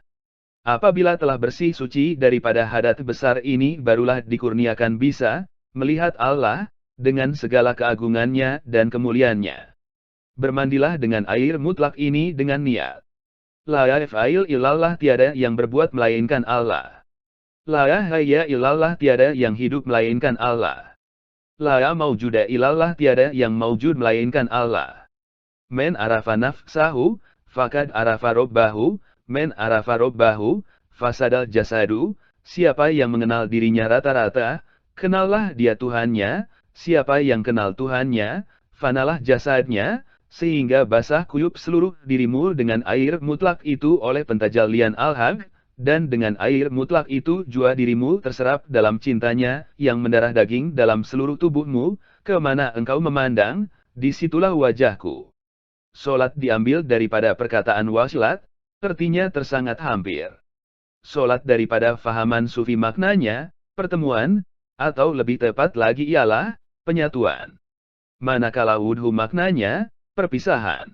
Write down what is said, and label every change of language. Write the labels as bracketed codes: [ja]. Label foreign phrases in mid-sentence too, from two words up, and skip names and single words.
[ms] Apabila telah bersih suci daripada hadat besar ini barulah dikurniakan bisa melihat Allah dengan segala keagungannya dan kemuliaannya. Bermandilah dengan air mutlak ini dengan niat. [ar] لا يفعل إلا الله, [ms] tiada yang berbuat melainkan Allah. [ar] لا حي إلا الله, [ms] tiada yang hidup melainkan Allah. [ar] لا موجود إلا الله, [ms] tiada yang maujud melainkan Allah. [ar] من عرف نفسه فقد عرف ربه من عرف ربه فسد الجسد. [ms] Siapa yang mengenal dirinya rata-rata, kenallah dia Tuhannya. Siapa yang kenal Tuhannya, fanalah jasadnya, sehingga basah kuyup seluruh dirimu dengan air mutlak itu oleh pentajalian Al-Haq, dan dengan air mutlak itu jua dirimu terserap dalam cintanya, yang mendarah daging dalam seluruh tubuhmu, kemana engkau memandang, disitulah wajahku. Solat diambil daripada perkataan wasilat, artinya tersangat hampir. Solat daripada fahaman sufi maknanya, pertemuan, atau lebih tepat lagi ialah, penyatuan. Manakala wudhu maknanya, perpisahan.